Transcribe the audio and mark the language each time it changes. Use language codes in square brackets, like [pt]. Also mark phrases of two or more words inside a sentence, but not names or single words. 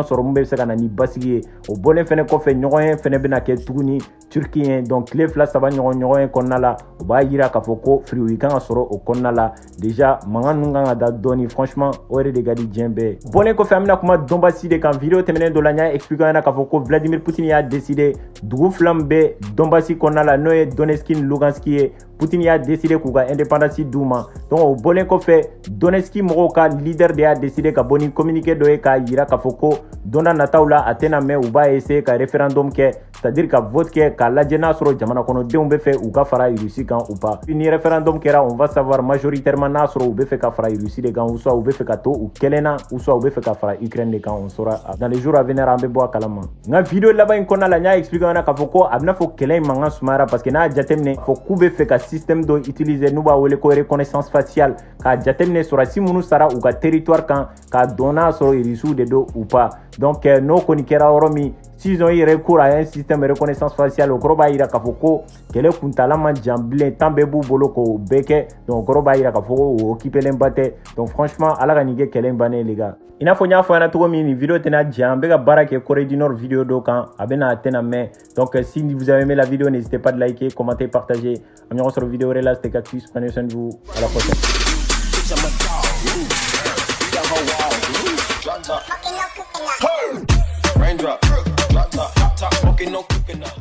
[bm] sɔrɔ mun bɛ se ka na ni basigi ye o bɔlen fɛnɛ kɔfɛ ɲɔgɔn ye fɛnɛ bɛna kɛ tuguni Turquie ye donc tile 2-3 ɲɔgɔn ye kɔnɔna la o b'a yira k'a fɔ ko fruit kan ka sɔrɔ o kɔnɔna la déjà mankan ninnu kan ka da dɔɔni franchement o yɛrɛ de ka di diɲɛ bɛɛ bɔlen kɔfɛ an bɛna kuma Donbassi de kan vidéo tɛmɛnen dɔ la n y'a expliqué ɲɛna k'a fɔ ko Vladimir Poutine y'a décidé dugu fila min bɛ Donbassi kɔnɔna la n'o ye Donetsk ni Lugansk ye Poutine y'a décidé k'u ka indépendance d'u ma donc o bɔlen kɔfɛ Donetsk mɔgɔw ka leader de y'a décidé ka bɔ ni communiqué dɔ ye k'a yira k'a fɔ ko don dɔ nataw la a tɛna mɛn u b'a essayer ka référendum kɛ c'est-à-dire ka vote kɛ k'a lajɛ n'a sɔrɔ jamana kɔnɔdenw bɛ fɛ u ka fara Russie kan [fr] ou pas [bm] ni référendum kɛra [fr] on va savoir majoritairement [bm] n'a sɔrɔ u bɛ fɛ ka fara Russie de kan [fr] ou soit [bm] u bɛ fɛ ka to u kɛlen na [fr] ou soit [bm] u bɛ fɛ ka fara Ukraine de kan [fr] on saura dans les jours à venir [bm] an bɛ bɔ a kalama n ka vidéo laban in kɔnɔna la n y'a expliqué ɲɛna k'a fɔ ko a bɛna fɔ kɛlɛ in mankan sumayara parce que n'a jateminɛ fɔ k'u bɛ fɛ ka système dɔ utiliser n'u b'a wele ko [fr] reconnaissance faciale [bm] k'a jateminɛ sɔrɔdasi minnu sara u ka territoire kan k'a dɔn n'a sɔrɔ Russiw de don ou [fr] pas donc [bm] n'o kɔni kɛra yɔrɔ min [fr] s'ils ont eu recours à un système de reconnaissance faciale [bm] o kɔrɔ b'a yira k'a fɔ ko kɛlɛ kuntala man jan bilen temps bɛɛ b'u bolo k'o bɛɛ kɛ donc o kɔrɔ b'a yira k'a fɔ ko o occupelen ba tɛ donc franchement ala ka nin kɛ kɛlɛ in bannen [fr] les gars [bm] i n'a fɔ n y'a fɔ ɲɛna cogo min nin vidéo tɛna jan an bɛ ka baara kɛ Corée du Nord vidéo dɔ kan a bɛna a tɛna mɛn [fr] donc si vous avez aimé la vidéo n'hésitez pas de liker commenter partager [bm] an ɲɔgɔn sɔrɔ vidéo wɛrɛ la [fr] c'était Cactus prenez soin de vous à la prochaine [en] Raindrop, drop top, smoking, no cooking.